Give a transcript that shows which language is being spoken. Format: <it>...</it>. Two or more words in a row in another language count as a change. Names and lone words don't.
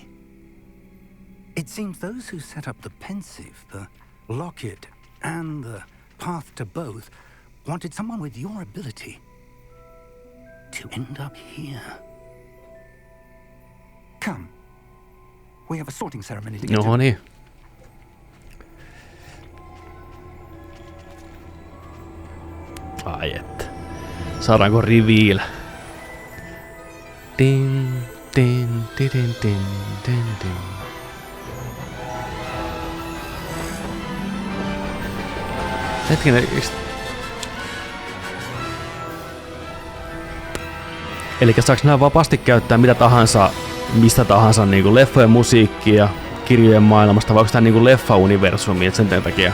<en>It seems those who set up the pensive, the locket, and the path to both wanted someone with your ability to end up here. Come. We have a sorting ceremony to get to.</en> <fi>No niin. Ai että. Saadaanko reveal? Tin, tin, tin, tin, tin, tin. Hetkinen. Elikkä saaks nää vapaasti käyttää mitä tahansa, mistä tahansa niinku leffojen musiikkia, kirjojen maailmasta, vai onko tää niinku leffa-universumi, et sen takia?</fi>